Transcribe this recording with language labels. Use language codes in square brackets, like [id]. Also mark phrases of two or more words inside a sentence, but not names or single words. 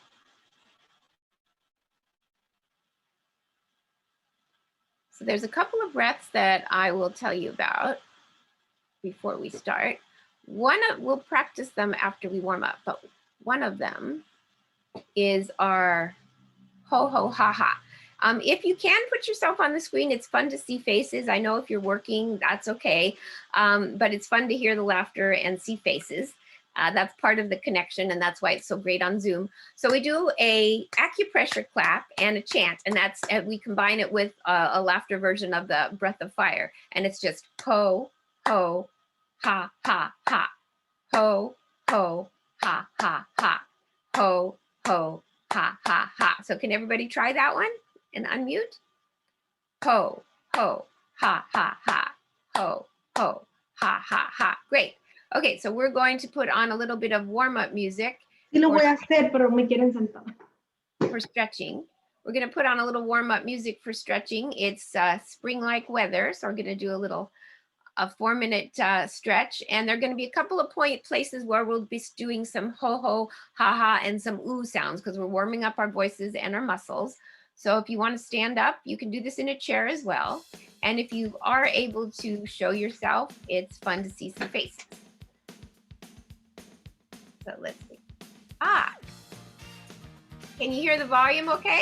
[en] So there's a couple of breaths that I will tell you about before we start. We'll practice them after we warm up, but one of them is our ho ho ha ha. If you can put yourself on the screen, it's fun to see faces. I know if you're working, that's okay, but it's fun to hear the laughter and see faces. That's part of the connection, and that's why it's so great on Zoom. So we do a acupressure clap and a chant, and that's we combine it with a laughter version of the breath of fire, and it's just ho ho ha ha ha, ho ho ha ha ha, ho ho ha ha ha. So can everybody try that one and unmute? Ho ho ha ha ha, ho ho ha ha ha. Great. Okay, so we're going to put on a little bit of warm-up music. [es] Sí lo voy a hacer, pero me quieren sentar. [en] For stretching. We're going to put on a little warm-up music for stretching. It's spring-like weather, so we're going to do a 4-minute stretch, and there are going to be a couple of places where we'll be doing some ho-ho, ha-ha, and some ooh sounds because we're warming up our voices and our muscles. So if you want to stand up, you can do this in a chair as well. And if you are able to show yourself, it's fun to see some faces. So let's see. Can you hear the volume okay?